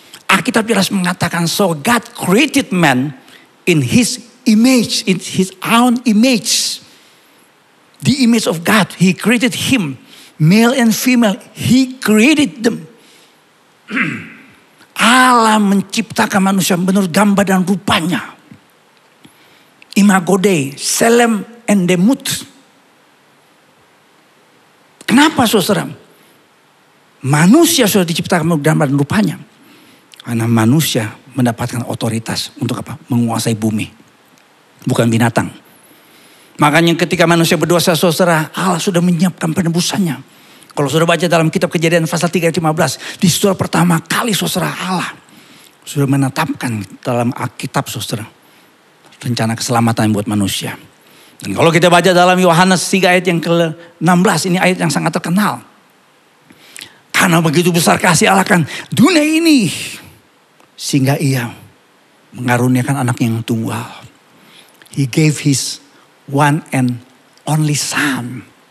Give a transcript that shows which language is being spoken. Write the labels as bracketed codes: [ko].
[id] Alkitab jelas mengatakan, [en] so God created man in his image, in his own image. The image of God, he created him. Male and female, he created them. [id] Allah menciptakan manusia menurut gambar dan rupanya. [la] Imago Dei, Selem and Demut. [id] Kenapa saudara? Manusia sudah diciptakan menurut gambar dan rupanya. Karena manusia mendapatkan otoritas untuk apa? Menguasai bumi. Bukan binatang. Makanya ketika manusia berdosa saudara, Allah sudah menyiapkan penebusannya. Kalau sudah baca dalam kitab Kejadian pasal 3 ayat 15. Di surah pertama kali saudara, Allah sudah menetapkan dalam Alkitab saudara. Rencana keselamatan buat manusia. Dan kalau kita baca dalam Yohanes 3 ayat yang ke-16. Ini ayat yang sangat terkenal. Karena begitu besar kasih Allah kan dunia ini. Sehingga ia mengaruniakan anak yang tunggal. [en] He gave his one and only son.